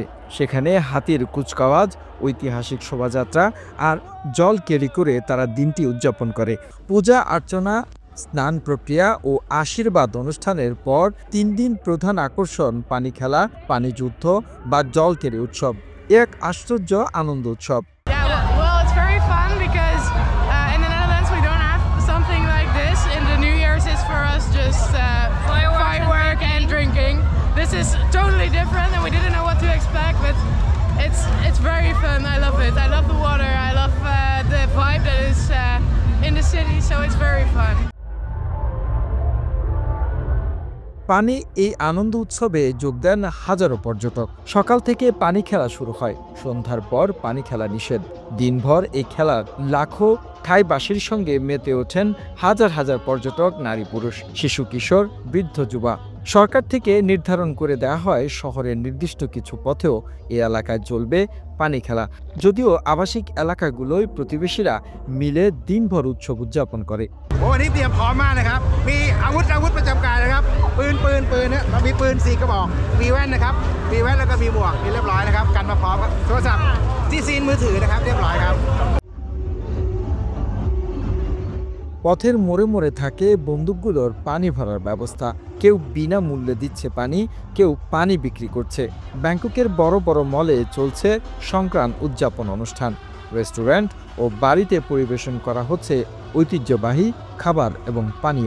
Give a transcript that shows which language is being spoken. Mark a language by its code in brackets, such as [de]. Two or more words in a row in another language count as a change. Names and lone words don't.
[bn] সেখানে হাতির কুচকাওয়াজ, ঐতিহাসিক শোভাযাত্রা আর জল ক্যারি করে তারা দিনটি উদযাপন করে। পূজা অর্চনা, স্নান প্রক্রিয়া ও আশীর্বাদ অনুষ্ঠানের পর ৩ দিন প্রধান আকর্ষণ পানি খেলা, পানি যুদ্ধ বা জল ক্যারি উৎসব। এক আশ্চর্য আনন্দ উৎসব। [en] This is totally different and we didn't know what to expect, but it's very fun. I love it. I love the water. I love the vibe that is in the city, so it's very fun. [bn] পানি এই আনন্দ উৎসবে যোগ দেন হাজারো পর্যটক। সকাল থেকে পানি খেলা শুরু হয়, সন্ধ্যার পর পানি খেলা নিষেধ। দিনভর এই খেলার লাখো থাইবাসীর সঙ্গে মেতে ওঠেন হাজার হাজার পর্যটক, নারী পুরুষ, শিশু কিশোর, বৃদ্ধ যুবা। সরকার থেকে নির্ধারণ করে দেওয়া হয় শহরের নির্দিষ্ট কিছু পথেও এই এলাকায় চলবে পানি খেলা। যদিও আবাসিক এলাকাগুলোয় প্রতিবেশীরা মিলে দিনভর উৎসব উদযাপন করে। [th] วันนี้เตรียมพร้อมมากนะครับมีอาวุธประจำกายนะครับปืนเนี่ยเรามีปืน4 กระบอกมีแว่นนะครับมีแว่นแล้วก็มีหมวกเรียบร้อยนะครับกันมาพร้อมครับโทรศัพท์ที่ซีนมือถือนะครับเรียบร้อยครับ। [bn] পথের মোড়ে মোড়ে থাকে বন্দুকগুলোর পানি ভরার ব্যবস্থা। কেউ বিনামূল্যে দিচ্ছে পানি, কেউ পানি বিক্রি করছে। ব্যাংককের বড় বড় মলে চলছে সংক্রান্ত উদযাপন অনুষ্ঠান। রেস্টুরেন্ট ও বাড়িতে পরিবেশন করা হচ্ছে ঐতিহ্যবাহী খাবার এবং পানীয়।